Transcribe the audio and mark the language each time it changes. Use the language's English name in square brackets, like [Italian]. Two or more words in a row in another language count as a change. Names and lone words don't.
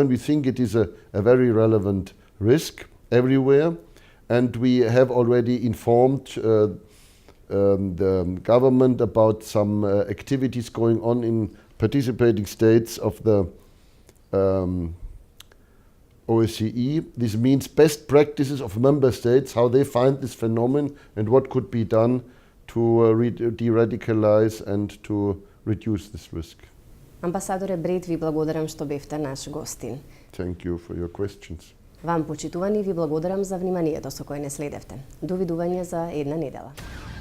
[English] We think it is a very relevant risk everywhere, and we have already informed the government about some activities going on in participating states of the OBSE. This means best practices of member states, how they find this phenomenon and what could be done to de-radicalize and to reduce this risk. [Macedonian] Амбасадоре Брет, ви благодарам што бевте наш гостин. [English] Thank you for your questions. [Macedonian] Вам, почитувани, ви благодарам за вниманието со кое не следевте. Довидување за една недела.